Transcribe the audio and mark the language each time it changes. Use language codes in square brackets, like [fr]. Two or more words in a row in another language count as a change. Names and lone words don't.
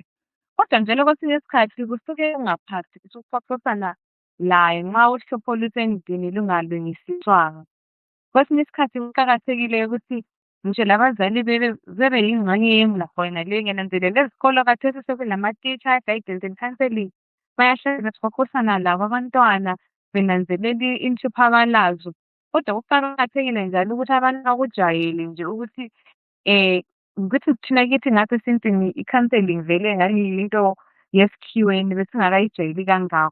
[nd] Kodwa njalo kwesinye isikhathi kusuke ungaphathi ukuxoxisana laye nxa uhlupho lusendlini lungalungisiswanga. Kwesinye isikhathi kuqakathekile ukuthi ngisho labazali bebe yingxenye yengxoxo yonaleyo. Ngiyananzelela ezikolo khathesi sekulama-teacher [en] guidance and counseling. [nd] Bayahlala bexoxisana labo abantwana benanzelela inhlupho abalazo. Kodwa kuqakathekile njalo ukuthi abantu bakujayele nje ukuthi ukuthi thina kithi ngapha esintwini i-counseling vele ngani yinto yesikhiweni besingakayijayeli kangako.